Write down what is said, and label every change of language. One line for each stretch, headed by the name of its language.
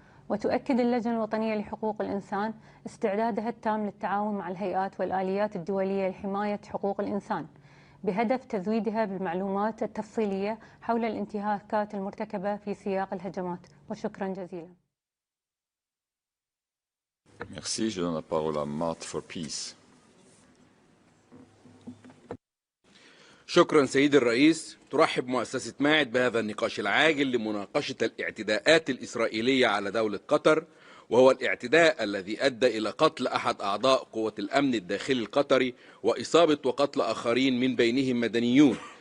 Arabic: وتؤكد اللجنة الوطنية لحقوق الإنسان استعدادها التام للتعاون مع الهيئات والآليات الدولية لحماية حقوق الإنسان بهدف تزويدها بالمعلومات التفصيلية حول الانتهاكات المرتكبة في سياق الهجمات. وشكرا جزيلا.
French: Merci. Je donne la parole à Matt for Peace.
Arabic: شكرا سيدي الرئيس. ترحب مؤسسة ماعد بهذا النقاش العاجل لمناقشة الاعتداءات الإسرائيلية على دولة قطر، وهو الاعتداء الذي أدى إلى قتل أحد أعضاء قوة الأمن الداخلي القطري وإصابة وقتل آخرين من بينهم مدنيون.